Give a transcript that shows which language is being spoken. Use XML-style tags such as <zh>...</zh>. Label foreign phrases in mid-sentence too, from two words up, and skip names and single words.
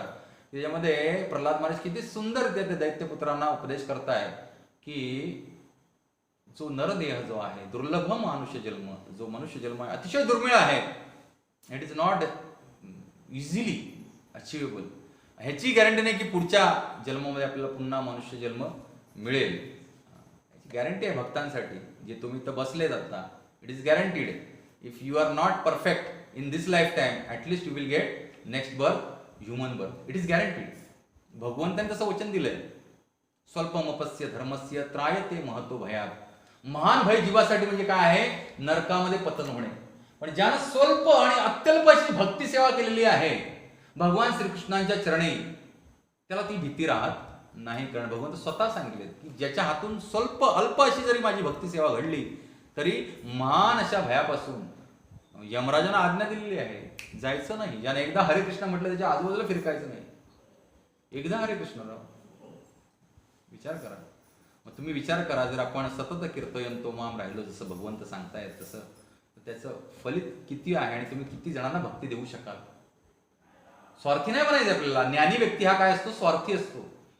<mr>त्याच्यामध्ये प्रल्हाद महाराज किती सुंदर ते दैत्यपुत्रांना उपदेश करताय की जो नरदेह जो आहे, दुर्लभ मनुष्य जन्म, जो मनुष्य जन्म आहे अतिशय दुर्मिळ आहे,</mr> <en>it is not easily achievable.</en> <mr>ह्याची गॅरंटी नाही की पुढच्या जन्मामध्ये आपल्याला पुन्हा मनुष्य जन्म मिळेल. याची गॅरंटी आहे भक्तांसाठी, जे तुम्ही तर बसले जाता.</mr> <en>it is guaranteed. if you are not perfect in this lifetime, at least you will get next birth, human birth. it is guaranteed.</en> <mr>भगवंतांनी तसं वचन दिलंय,</mr> <sa>स्वल्पमपस्य धर्मस्य त्रायते महतो भयात.</sa> <mr>महान भय जीवासाठी म्हणजे काय आहे, नरकामध्ये पतन होणे. पण ज्यानं स्वल्प आणि अत्यल्प अशी भक्ती सेवा केलेली आहे भगवान श्रीकृष्णांच्या चरणी, त्याला ती भीती राहत नाही. कारण भगवंत स्वतः सांगितले की ज्याच्या हातून स्वल्प अल्प अशी जरी माझी भक्ती सेवा घडली तरी महान अशा भयापासून यमराजांना आज्ञा दिलेली आहे, जायचं नाही. ज्याने एकदा हरे कृष्ण म्हटलं त्याच्या आजूबाजूला फिरकायचं नाही. एकदा हरे कृष्ण राव, विचार करा. मग तुम्ही विचार करा, जर आपण सतत</mr> <sa>कीर्तयन तो माम</sa> <mr>राहिलो जसं भगवंत सांगतायत तसं, त्याचं फलित किती आहे आणि तुम्ही किती जणांना भक्ती देऊ शकाल. स्वार्थी नाही बनायचं आपल्याला. ज्ञानी व्यक्ती हा काय असतो, स्वार्थी असतो.</mr>